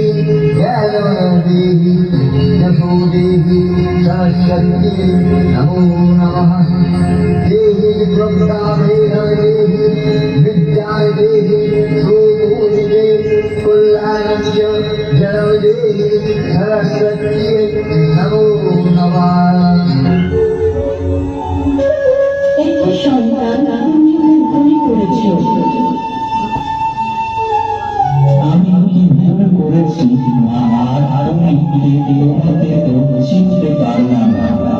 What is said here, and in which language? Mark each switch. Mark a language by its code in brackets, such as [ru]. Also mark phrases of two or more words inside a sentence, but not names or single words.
[sa] ज्ञानदेहि यशोदेहि सरस्वती नमो नमः देहि ब्रह्मदेहि विद्यादेहि सुपूजिते कल्याणस्य जलदेहि सरस्वती नमो नमः [bn] একটি সন্তান তুমি ভুল করেছ। আমি কি ভুল করেছি মা? আর তুমি হতে তো চিনতে পারলাম না।